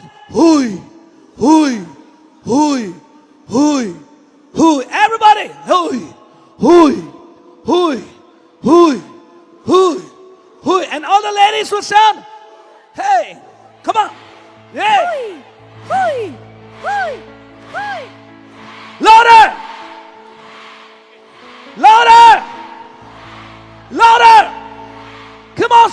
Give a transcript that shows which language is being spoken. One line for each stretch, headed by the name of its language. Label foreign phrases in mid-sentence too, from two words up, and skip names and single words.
English: Hui, hui, hui, hui, hui. Everybody, hui, hui, hui, hui, hui, hui. And all the ladies will sound, hey, come on. Yeah. Hui, hui, hui, hui. Louder! Louder! Louder! Come on!